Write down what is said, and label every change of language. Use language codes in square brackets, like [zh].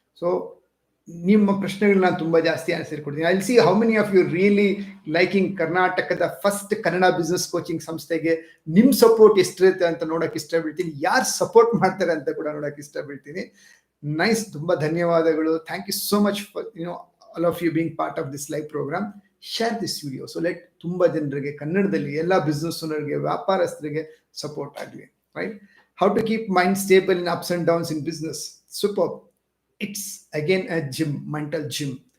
[kn] So ನಿಮ್ಮ ಪ್ರಶ್ನೆಗಳನ್ನ ತುಂಬ ಜಾಸ್ತಿ ಆನ್ಸರ್ ಕೊಡ್ತೀನಿ. [en] I will see how many of you really liking [kn] ಕರ್ನಾಟಕದ ಫಸ್ಟ್ ಕನ್ನಡ ಬಿಸ್ನೆಸ್ ಕೋಚಿಂಗ್ ಸಂಸ್ಥೆಗೆ ನಿಮ್ಮ ಸಪೋರ್ಟ್ ಎಷ್ಟಿರುತ್ತೆ ಅಂತ ನೋಡೋಕೆ ಇಷ್ಟಪಡ್ತೀನಿ. ಯಾರು ಸಪೋರ್ಟ್ ಮಾಡ್ತಾರೆ ಅಂತ ಕೂಡ ನೋಡೋಕೆ ಇಷ್ಟಪಡ್ತೀನಿ. ನೈಸ್, ತುಂಬ ಧನ್ಯವಾದಗಳು. [en] Thank you so much for all of you being part of this live program. Share this video. So let [kn] ತುಂಬಾ ಜನರಿಗೆ ಕನ್ನಡದಲ್ಲಿ ಎಲ್ಲ ಬಿಸ್ನೆಸ್ ಓನರ್ಗೆ ವ್ಯಾಪಾರಸ್ಥರಿಗೆ ಸಪೋರ್ಟ್ ಆಗಲಿ, right? [en] How to keep mind stable in ups and downs in business. Super. It's again a gym, mental gym.